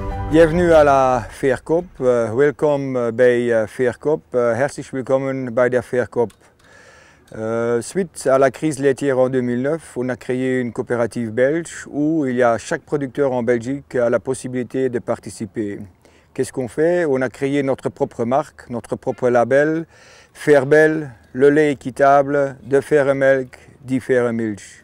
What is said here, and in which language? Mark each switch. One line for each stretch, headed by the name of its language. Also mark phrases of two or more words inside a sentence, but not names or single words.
French: Bienvenue à la Verkoop.
Dutch: Welkom bij Verkoop.
German: Herzlich willkommen bei der Verkoop.
French: Suite à la crise laitière en 2009, on a créé une coopérative belge où chaque producteur en Belgique a la possibilité de participer. Qu'est-ce qu'on fait? On a créé notre propre marque, notre propre label, Verbel, le lait équitable de Vermelk,
German: die Vermilch.